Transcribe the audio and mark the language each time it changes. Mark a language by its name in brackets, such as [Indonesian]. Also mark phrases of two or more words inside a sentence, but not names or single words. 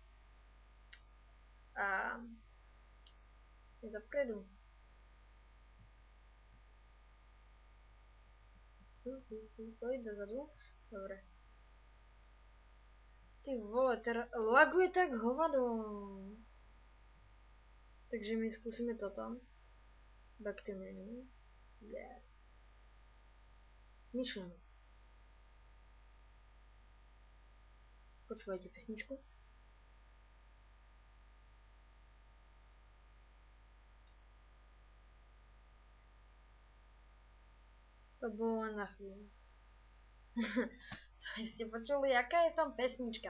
[Slovak] A je zapredu. Pojď dozadu. Dobre. Ty vole, laguje tak hovado. Takže my skúsime toto. [English] Back to menu. Yes. Missions. [Slovak] Počúvajte pesničku. To bolo len na chvíľu. Vy ste počuli, aká je tam pesnička.